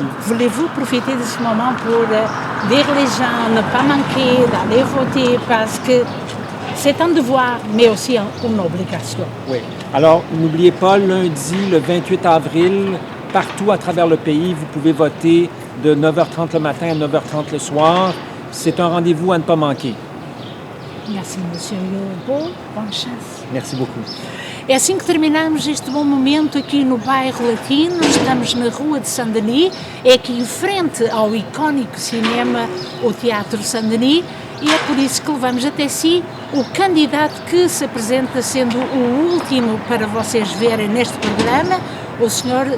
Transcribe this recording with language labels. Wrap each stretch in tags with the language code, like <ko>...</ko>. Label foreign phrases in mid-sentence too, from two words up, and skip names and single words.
<fr>Voulez-vous profiter de ce moment pour dire les gens, ne pas manquer d'aller voter parce que c'est un devoir, mais aussi une obligation. Oui. Alors, n'oubliez pas, lundi, le 28 avril, partout à travers le pays, vous pouvez voter de 9h30 le matin à 9h30 le soir. C'est un rendez-vous à ne pas manquer. Merci, M. Guilbeault. Bonne chance. Merci beaucoup.</fr> <pt>É assim que terminamos este bom momento aqui no bairro Latino. Estamos na Rua de Saint-Denis, é aqui em frente ao icónico cinema, o Teatro Saint-Denis, e é por isso que levamos até si o candidato que se apresenta sendo o último para vocês verem neste programa, o Sr.</pt>